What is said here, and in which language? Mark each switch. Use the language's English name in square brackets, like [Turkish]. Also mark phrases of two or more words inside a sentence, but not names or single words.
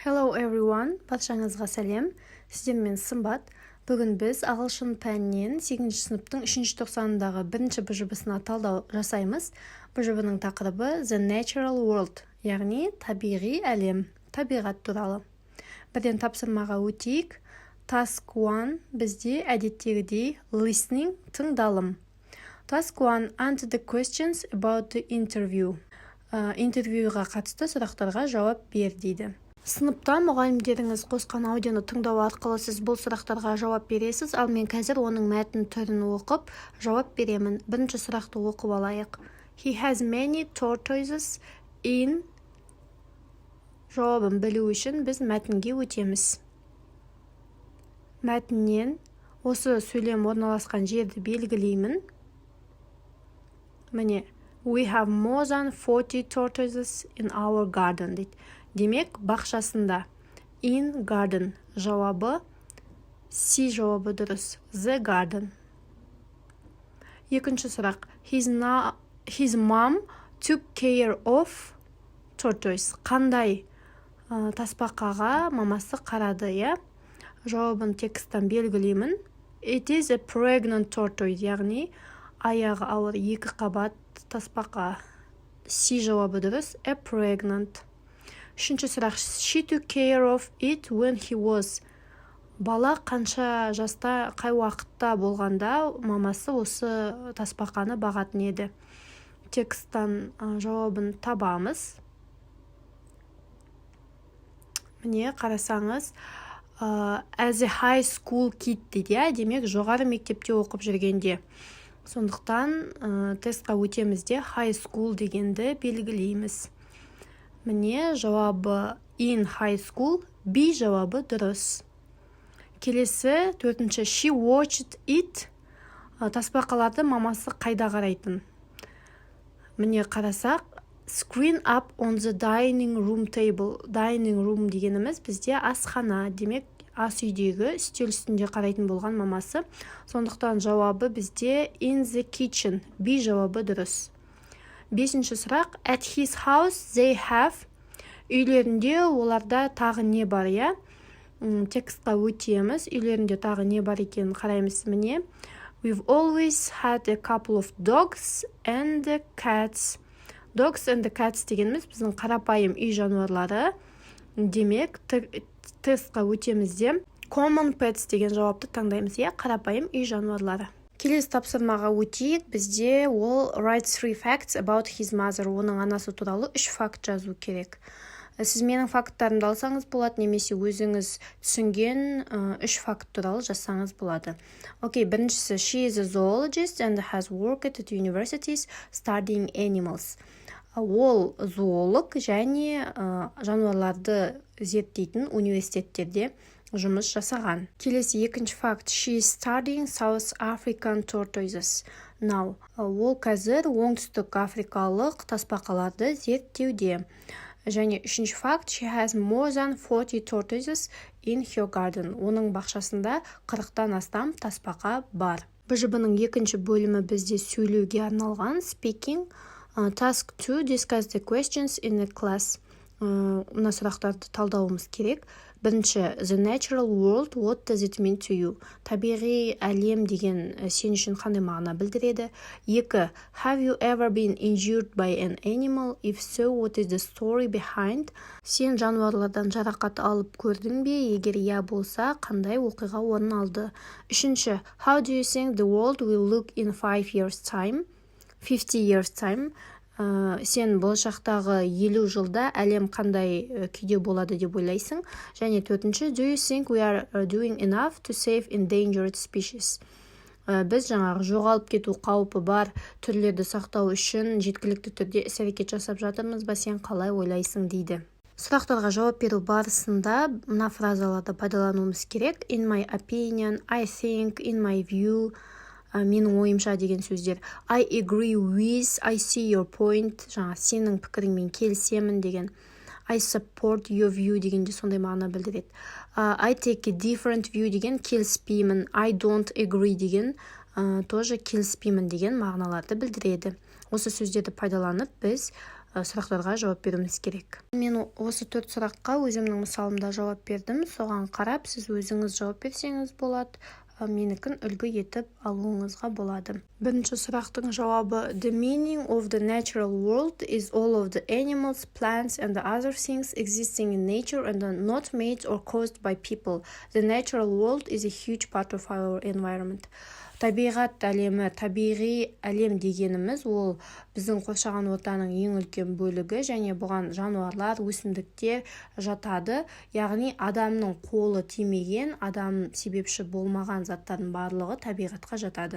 [English] Hello everyone, [Kazakh] баршаңызға сәлем. Сіздермен Сымбат. Бүгін біз ағылшын пәнінен 8-ші сыныптың 3-ші тоқсанындағы бірінші бұжыбысына талдау жасаймыз. Бұжыбының тақырыбы The Natural World, яғни табиғи әлем, табиғат туралы. Бірден тапсырмаға өтейік. Task 1 бізде әдеттегідей listening, тыңдалым. [English] Task 1 answer the questions about the interview. [Kazakh] Интервьюға қатысты сұрақтарға жауап бер дейді. Сыныпта мұғалімдеріңіз қосқан аудионы тыңдау арқылы сіз бұл сұрақтарға жауап бересіз, ал мен қазір оның мәтін түрін оқып жауап беремін. Бірінші сұрақты оқып алайық. [English] He has many tortoises in. [Kazakh] Жауабын білу үшін біз мәтінге өтеміз. Мәтіннен осы сөйлем орналасқан жерді белгілеймін. Міне, [English] we have more than 40 tortoises in our garden дейді. [Kazakh] Демек, бақшасында. [English] In garden [Kazakh] жауабы, C жауабы дұрыс. [English] The garden. [Kazakh] Екінші сұрақ. [English] His mom took care of tortoise. [Kazakh] Қандай тасбақаға мамасы қарады, я? Жауабын тексттен белгілеймін. [English] It is a pregnant tortoise, [Kazakh] яғни аяғы ауыр екі қабат тасбақа. C жауабы дұрыс. [English] A pregnant. [Kazakh] Үшінші сұрақ. [English] She took care of it when he was. [Kazakh] Бала қанша жаста, қай уақытта болғанда мамасы осы тасбақаны бағатын еді. Тексттан жауабын табамыз. Міне, қарасаңыз, [English] as a high school kid [Kazakh] дейді, демек жоғары мектепте оқып жүргенде. Сондықтан тестқа өтемізде [English] high school [Kazakh] дегенді белгілейміз. Міне, жауабы [English] in high school, [Kazakh] B жауабы дұрыс. Келесі, төртінші, [English] she watched it. [Kazakh] Тасбақаларды мамасы қайда қарайтын? Міне, қарасақ, [English] screen up on the dining room table. Dining room [Kazakh] дегеніміз бізде асхана, демек ас үйдегі үстел үстінде қарайтын болған мамасы. Сондықтан жауабы бізде [English] in the kitchen, [Kazakh] B жауабы дұрыс. Бесінші сұрақ. [English] At his house they have. [Kazakh] Үйлерінде оларда тағы не бар, я? Текстқа өтеміз. Үйлерінде тағы не бар екен қараймыз. Міне. [English] We've always had a couple of dogs and the cats. Dogs and the cats [Kazakh] дегеніміз біздің қарапайым үй жануарлары. Демек, тестқа өтемізде [English] common pets [Kazakh] деген жауапты таңдаймыз, я? Қарапайым үй жануарлары. Келесі тапсырмаға өтейік. Бізде ол [English] write 3 facts about his mother. [Kazakh] Оның анасы туралы 3 факт жазу керек. Сіз менің факттарымды алсаңыз болады, немесе өзіңіз түсінген 3 факт туралы жазсаңыз болады. Окей, біріншісі, [English] she is a zoologist and has worked at universities studying animals. [Kazakh] Ол зоолог және жануарларды зерттейтін университеттерде жұмыс жасаған. Келесі екінші факт. [English] She is studying South African tortoises now. [Kazakh] Ол қазір оңтүстік африкалық тасбақаларды зерттеуде. Және үшінші факт. [English] She has more than 40 tortoises in her garden. [Kazakh] Оның бақшасында 40-тан астам тасбақа бар. БЖБ-ның екінші бөлімі бізде сөйлеуге арналған. [English] Speaking. Task 2. Discuss the questions in the class. [Kazakh] Мына сұрақтарды талдауымыз керек. Бірінші, [English] the natural world, what does it mean to you? [Kazakh] Табиғи әлем деген сен үшін қандай мағына білдіреді? Екі, [English] have you ever been injured by an animal? If so, what is the story behind? [Kazakh] Сен жануарлардан жарақат алып көрдің бе? Егер иә болса, қандай оқиға орын алды? Үшінші, [English] how do you think the world will look in 5 years time? 50 years time. [Kazakh] Сен болашақтағы 50 жылда әлем қандай күйде болады деп ойлайсың? Және төртінші, [English] do you think we are doing enough to save endangered species? [Kazakh] Біз жаңағы жоғалып кету қаупі бар түрлерді сақтау үшін жеткілікті түрде іс-әрекет жасап жатырмыз ба, сен қалай ойлайсың дейді. Сұрақтарға жауап беру барысында мына фразаларды пайдалануымыз керек. [English] In my opinion, I think, in my view, [Kazakh] менің ойымша деген сөздер. [English] I agree with, I see your point, [Kazakh] жаңа сенің пікіріңмен келісемін деген. [English] I support your view [Kazakh] дегенде сондай мағына білдіреді. [English] I take a different view [Kazakh] деген келіспеймін. [English] I don't agree [Kazakh] деген тоже келіспеймін деген мағыналарды білдіреді. Осы сөздерді пайдаланып біз сұрақтарға жауап беруіміз керек. Мен осы 4 сұраққа өзімнің мысалымда жауап бердім. Соған қарап сіз өзіңіз жауап берсеңіз болады. Менікін үлгі етіп алуыңызға болады. Бірінші сұрақтың жауабы: [English] The meaning of the natural world is all of the animals, plants and the other things existing in nature and are not made or caused by people. The natural world is a huge part of our environment. [Kazakh] Табиғат әлемі, табиғи әлем дегеніміз ол біздің қоршаған ортаның ең үлкен бөлігі және бұған жануарлар, өсімдіктер жатады. Яғни адамның қолы тимеген, адам себепші болмаған заттардың барлығы табиғатқа жатады.